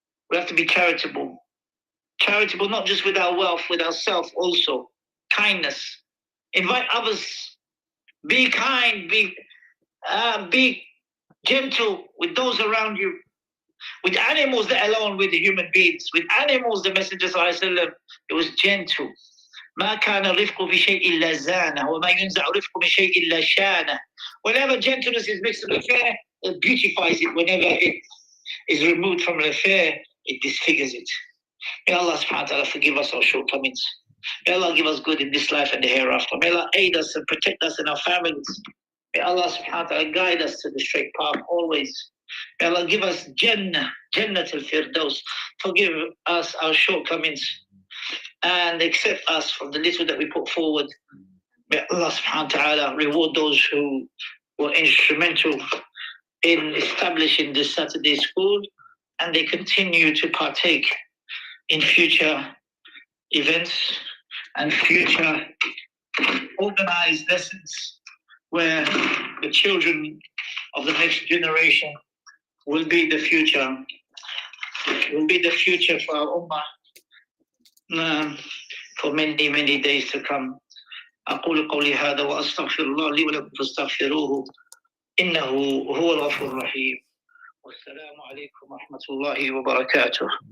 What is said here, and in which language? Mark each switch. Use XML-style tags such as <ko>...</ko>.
<en>We have to be charitable. Charitable not just with our wealth, with ourselves also. Kindness. Invite others. Be kind. Be gentle with those around you. With animals, let alone with the human beings. With animals, the Messenger ﷺ, it was gentle.</en> <ar>ما كان الرفق بشيء إلا زانه وما ينزع رفق بشيء إلا شانه.</ar> <en>Whenever gentleness is mixed with affair, it beautifies it. Whenever it is removed from an affair, it disfigures it. May Allah subhanahu wa ta'ala forgive us our shortcomings. May Allah give us good in this life and the hereafter. May Allah aid us and protect us and our families. May Allah subhanahu wa ta'ala guide us to the straight path always. May Allah give us Jannah al-Firdaus. Forgive us our shortcomings and accept us from the little that we put forward. May Allah subhanahu wa ta'ala reward those who were instrumental in establishing this Saturday school, and they continue to partake in future events and future organized lessons where the children of the next generation will be the future for our ummah for many, many days to come.</en> <ar>أقول قولي هذا وأستغفر الله لي ولكم فاستغفروه إنه هو الغفور الرحيم. والسلام عليكم ورحمة الله وبركاته.</ar>